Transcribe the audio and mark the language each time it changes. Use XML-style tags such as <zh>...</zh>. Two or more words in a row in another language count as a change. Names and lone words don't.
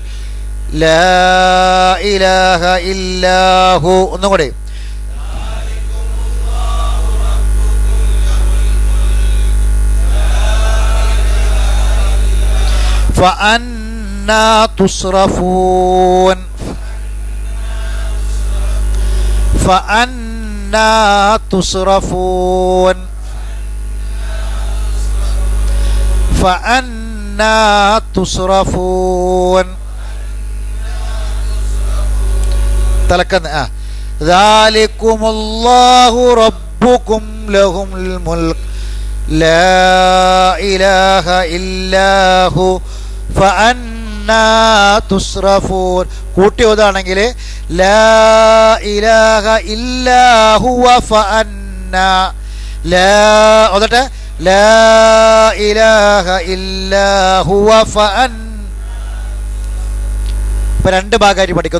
<ar>لا إله إلا هو.</ar> <ml>ഒന്നും കൂടി.</ml> <ar>فأنى تصرفون. فأنا تصرفون. فأنا تصرفون. تلكن ذلكم الله ربكم لهم الملك لا إله إلا هو فأنا تصرفون.</ar> <ml>കൂട്ടി ഓതാണെങ്കിൽ</ml> <ar>لا إله إلا هو فأنى.</ar> <ml>ലാ ഓതട്ടെ.</ml> <ar>لا إله إلا هو فأن.</ar> <ml>ഇപ്പൊ 2 ഭാഗമായിട്ട് പഠിക്കും.</ml>